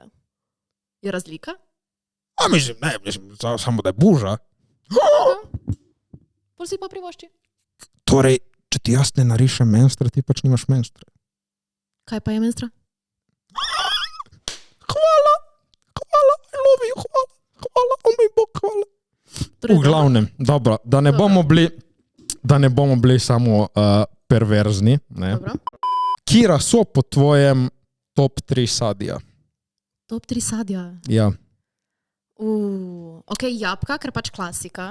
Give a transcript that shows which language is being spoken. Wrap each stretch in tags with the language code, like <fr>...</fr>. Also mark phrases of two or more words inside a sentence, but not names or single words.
<sl>Je razlika? Mislim, samo da je buža. Pol si pa privošči. Torej, če ti jaz ne narišem menstra, ti pač nimaš menstra. Kaj pa je menstra? Hvala,</sl> <en>I love you,</en> <sl>hvala, o moj Bog, hvala. V glavnem, dobro, da ne bomo bili samo perverzni, ne. Dobro. Kira so po tvojem top 3 sadja? Top 3 sadja? Ja. Ok, jabka, ker pač klasika.</sl>